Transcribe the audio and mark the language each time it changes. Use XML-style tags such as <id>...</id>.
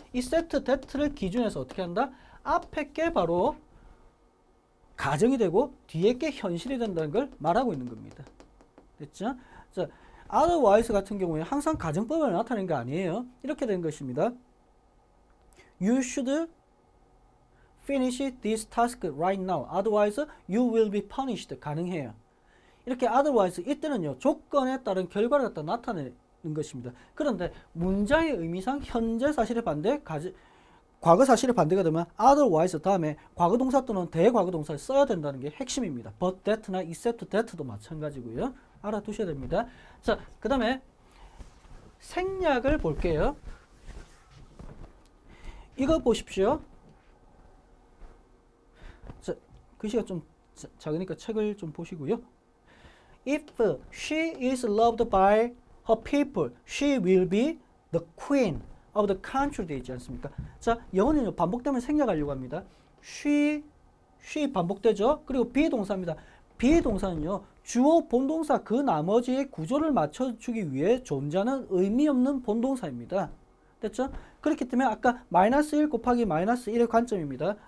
<ko>except that를 기준해서 어떻게 한다? 앞에 게 바로 가정이 되고 뒤에 게 현실이 된다는 걸 말하고 있는 겁니다. 됐죠? 자, otherwise 같은 경우에 항상 가정법을 나타내는 게 아니에요. 이렇게 된 것입니다.</ko> <en>You should finish this task right now. Otherwise, you will be punished.</en> <ko>가능해요. 이렇게 otherwise 이때는요. 조건에 따른 결과를 갖다 나타내는 것입니다. 그런데 문장의 의미상 현재 사실의 반대, 과거 사실의 반대가 되면 otherwise 다음에 과거 동사 또는 대과거 동사를 써야 된다는 게 핵심입니다. but that나 except that도 마찬가지고요. 알아두셔야 됩니다. 자, 그 다음에 생략을 볼게요. 이거 보십시오. 자, 글씨가 좀 작으니까 책을 좀 보시고요.</ko> <en>If she is loved by her people, she will be the queen of the country</en> <ko>되지 않습니까? 자, 영어는요 반복되면 생략하려고 합니다. she 반복되죠. 그리고 be 동사입니다. be 동사는요 주어 본동사 그 나머지의 구조를 맞춰주기 위해 존재하는 의미 없는 본동사입니다. 됐죠? 그렇기 때문에 아까 마이너스 1 곱하기 마이너스 1의 관점입니다.</ko>